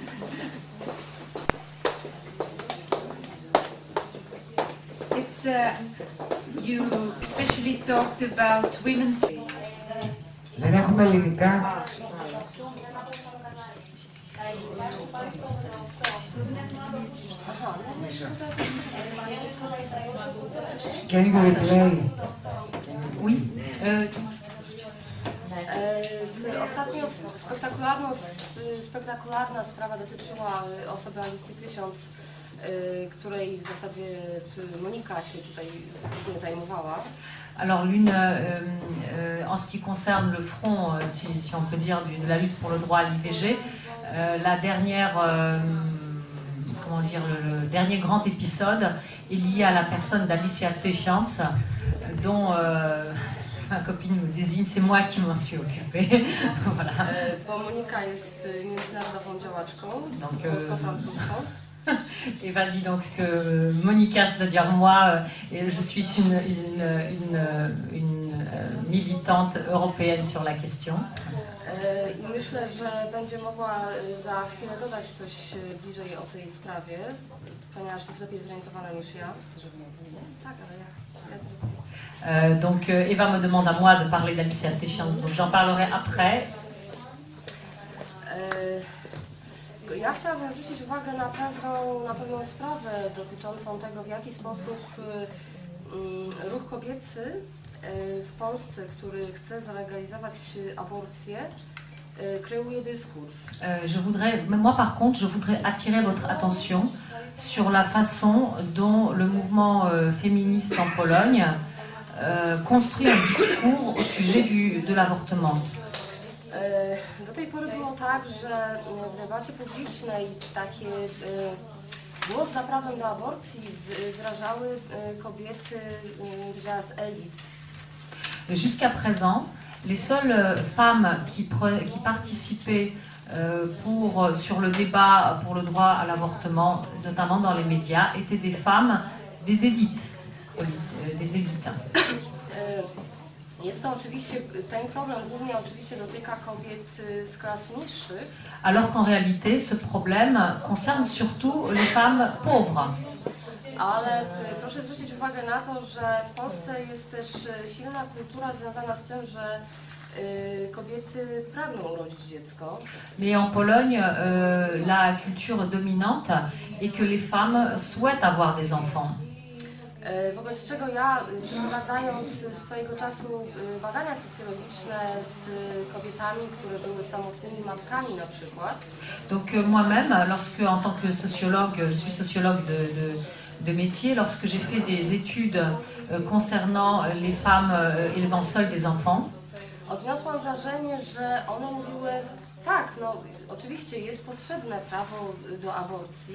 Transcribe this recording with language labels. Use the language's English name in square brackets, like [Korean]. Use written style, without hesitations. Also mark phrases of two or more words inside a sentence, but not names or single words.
[English] It's, you especially talked about women's... [Greek] Δεν έχουμε ελληνικά. [English] Can you replay? [French] Oui. [Polish] Ostatnio spektakularna sprawa dotyczyła osoby Alicji 1000, której w zasadzie Monika się tutaj nie zajmowała. [French] Alors l'une, en ce qui concerne le front, si on peut dire, de la lutte pour le droit à l'IVG, la dernière, comment dire, le dernier grand épisode est lié à la personne d'Alicia Tysiąc, dont ma copine me désigne, c'est moi qui m'en suis occupée. Voilà. [Polish] Bo Monika jest międzynarodową działaczką, polsko-francuską. [French] Eva dit donc que Monica, c'est-à-dire moi, je suis une militante européenne sur la question. [Polish] I myślę, że będzie mogła za chwilę dodać coś bliżej o tej sprawie, ponieważ jest lepiej zorientowana niż ja. Tak, ale ja [French] donc Eva me demande à moi de parler d'Alicia Tysiąc, donc j'en parlerai après. [Polish] Ja chciałabym zwrócić uwagę na pewną sprawę dotyczącą tego, w jaki sposób ruch kobiecy w Polsce, który chce zalegalizować aborcję, kreuje dyskurs. [French] Moi par contre, je voudrais attirer votre attention sur la façon dont le mouvement féministe en Pologne construit un discours au sujet de l'avortement. [Polish] Do tej pory było tak, że w debacie publicznej takie głos za prawem do aborcji wyrażały kobiety z elit. [French] Jusqu'à présent, les seules femmes qui participaient sur le débat pour le droit à l'avortement, notamment dans les médias, étaient des femmes des élites. [Polish] Jest to oczywiście, ten problem głównie oczywiście dotyka kobiet z klas niższych. [French] Alors qu'en réalité, ce problème concerne surtout les femmes pauvres. [Polish] Ale proszę zwrócić uwagę na to, że w Polsce jest też silna kultura związana z tym, że kobiety pragną urodzić dziecko. [French] Mais en Pologne, la culture dominante est que les femmes souhaitent avoir des enfants. [Polish] Wobec czego ja, przeprowadzając swojego czasu badania socjologiczne z kobietami, które były samotnymi matkami na przykład. [French] Donc moi-même, lorsque en tant que sociologue, je suis sociologue de métier, lorsque j'ai fait des études concernant les femmes élevant seules des enfants, [Polish] odniosłam wrażenie, że one mówiły, tak, no oczywiście jest potrzebne prawo do aborcji.